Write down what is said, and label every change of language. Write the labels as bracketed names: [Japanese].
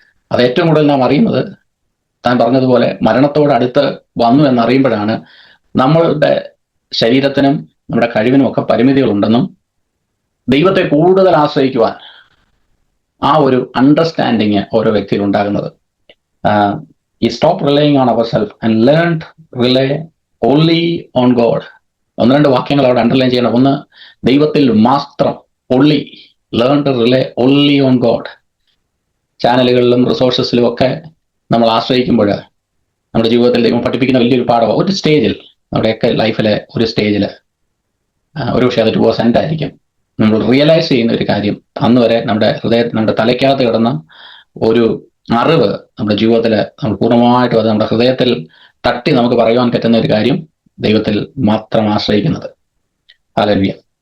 [Malayalam] അത് ഏറ്റവും കൂടുതൽ നാം അറിയുന്നത്, താൻ പറഞ്ഞതുപോലെ മരണത്തോട് അടുത്ത് വന്നു എന്നറിയുമ്പോഴാണ് നമ്മളുടെ ശരീരത്തിനും നമ്മുടെ കഴിവിനും ഒക്കെ പരിമിതികളുണ്ടെന്നും ദൈവത്തെ കൂടുതൽ ആശ്രയിക്കുവാൻ ആ ഒരു അണ്ടർസ്റ്റാൻഡിങ് ഓരോ വ്യക്തിയിൽ ഉണ്ടാകുന്നത്. [English] ഈ stop relying on our self and learn rely only on God. [Malayalam] 1-2 വാക്യങ്ങൾ അവിടെ അണ്ടർലൈൻ ചെയ്യണം. ഒന്ന്, ദൈവത്തിൽ മാത്രം [English] only learn to rely only on God. [Malayalam] ചാനലുകളിലും റിസോഴ്സസിലും ഒക്കെ നമ്മൾ ആശ്രയിക്കുമ്പോൾ നമ്മുടെ ജീവിതത്തിൽ ദൈവം പഠിപ്പിക്കുന്ന വലിയൊരു പാഠമാണ്. ഒരു സ്റ്റേജിൽ, നമ്മുടെയൊക്കെ ലൈഫിലെ ഒരു സ്റ്റേജിൽ, ഒരു പക്ഷേ അത് ടുവേഴ്സ് എൻഡ് ആയിരിക്കും, നമ്മൾ റിയലൈസ് ചെയ്യുന്ന ഒരു കാര്യം, അന്ന് വരെ നമ്മുടെ തലയ്ക്കകത്ത് കിടന്ന ഒരു അറിവ് നമ്മുടെ ജീവിതത്തിൽ നമ്മൾ പൂർണ്ണമായിട്ടും അത് നമ്മുടെ ഹൃദയത്തിൽ തട്ടി നമുക്ക് പറയുവാൻ പറ്റുന്ന ഒരു കാര്യം, ദൈവത്തിൽ മാത്രം ആശ്രയിക്കുന്നത്. ഹല്ലേലൂയ.